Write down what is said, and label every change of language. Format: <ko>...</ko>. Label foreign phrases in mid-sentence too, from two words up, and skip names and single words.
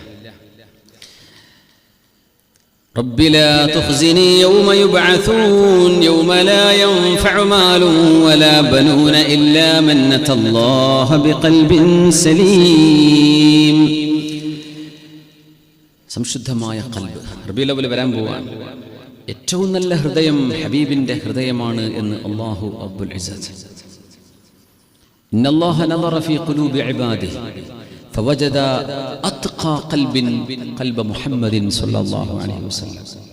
<ar>رب لا تخزني يوم يبعثون يوم لا ينفع مال ولا بنون إلا من أتى الله بقلب سليم.</ar> <ml>സംശുദ്ധമായ ഖൽബ് റബീഉൽ അവ്വൽ വരാൻ പോവാണ്. ഏറ്റവും നല്ല ഹൃദയം ഹബീബിന്റെ ഹൃദയമാണ് എന്ന്</ml> <ar>الله رب العزة. إن الله نظر في قلوب عباده فوجد أتقى قلب قلب محمد صلى الله عليه وسلم.</ar>